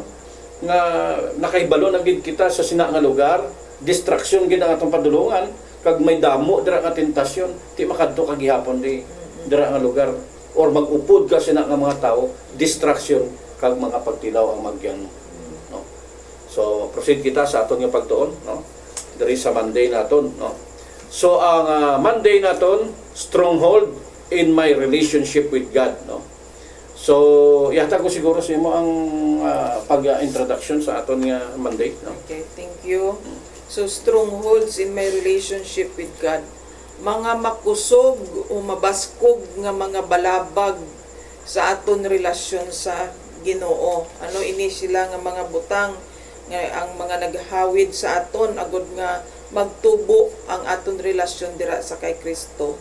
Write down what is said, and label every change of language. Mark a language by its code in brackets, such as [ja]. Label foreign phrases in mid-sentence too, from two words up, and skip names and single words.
[hil] Nga nakaibalo na gid kita sa sina nga lugar, distraction gid ang atong padulungan, kag may damo dira nga tentasyon, ti makadto kag gihapon di dira nga lugar or mag-upod ka sina nga mga tao, distraction kag mga pagtilaw ang magyan no. So proceed kita sa aton nga pagtuon no. Diri sa Monday naton no. So ang Monday naton, [en] stronghold in my relationship with God no. [hil] So yata ko siguro sa imo ang pag-introduction sa aton nga Monday no. [en] Okay, thank you. So, strongholds in my relationship with God. [hil] Mga makusog o mabaskog nga mga balabag sa aton relasyon sa Ginoo. Ano ini sila nga mga butang nga ang mga naghawid sa aton agud nga magtubo ang aton relasyon dira sa kay Kristo.